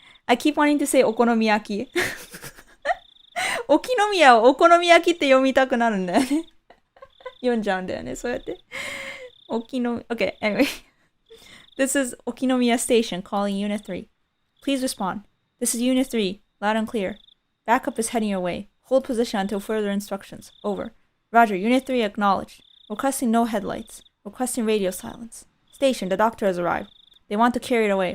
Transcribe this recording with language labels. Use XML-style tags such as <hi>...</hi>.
<en>I keep wanting to say お好み焼き。</en> <ja>おきのみやをお好み焼きって読みたくなるんだよね。読んじゃうんだよね、そうやって。</ja> <en>おきのみ、Okay, anyway. This is Okinomiya Station calling Unit 3. Please respond. This is Unit 3, loud and clear. Backup is heading your way. Hold position until further instructions. Over. Roger, Unit 3 acknowledged. Requesting no headlights. Requesting radio silence. Station, the doctor has arrived. They want to carry it away.</en>